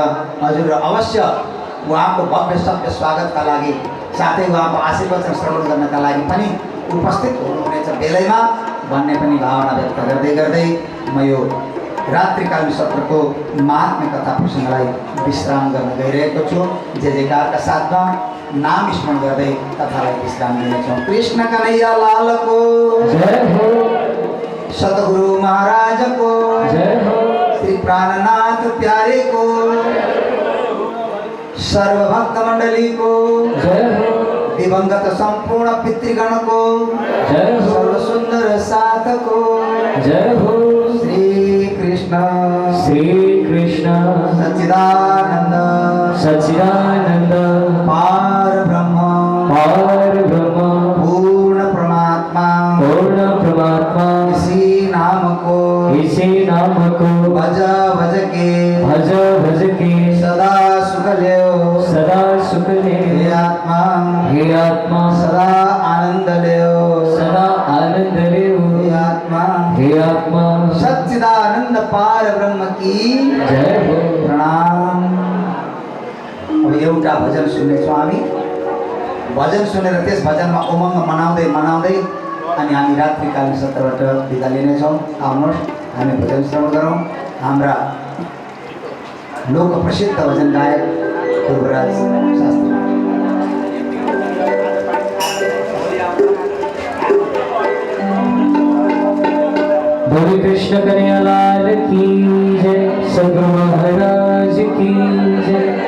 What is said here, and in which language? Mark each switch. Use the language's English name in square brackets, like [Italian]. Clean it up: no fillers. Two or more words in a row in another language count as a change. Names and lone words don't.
[Nepali] हजुरहरू अवश्य उहाँको भव्य सभ्य स्वागतका लागि साथै उहाँको आशीर्वचन श्रवण गर्नका लागि पनि उपस्थित हुनुहुनेछ बेलैमा भन्ने पनि भावना व्यक्त गर्दै म यो रात्रिकालीन सत्रको महात्म्य कथा प्रसङ्गलाई विश्राम गर्न गइरहेको छु। जय जयकारका साथमा नाम स्मरण गर्दै कथालाई विश्राम दिनेछौँ। [Hindi] कृष्ण कन्हैया लालको जय हो, सतगुरु महाराज को जय हो, श्री प्राणनाथ प्यारे को, सर्वभक्त मंडली को जय हो, दिवंगत संपूर्ण पितृगण को जय हो, सर्व सुंदर साथ को जय हो। श्री कृष्ण सच्चिदानंद सच्चिदानंद पार ब्रह्म पूर्ण परमात्मा इसी नाम को भज भज के सदा सुख ले हे आत्मा सदा आनंद ले हे आत्मा सच्चिदानंद पार ब्रह्म की जय हो। प्रणाम। [Nepali] अब एउटा भजन सुन्नेछौँ हामी। भजन सुनेर त्यस भजनमा उमङ्ग मनाउँदै अनि हामी रात्रिकालीन सत्रबाट बिदा लिनेछौँ। आउनुहोस् हामी भजन श्रवण गरौँ। हाम्रा लोक प्रसिद्ध भजन गायक ध्रुवराज शास्त्री। [Hindi] बोले कृष्ण कन्हैया लाल की जय, सद्गुरु महाराज की जय।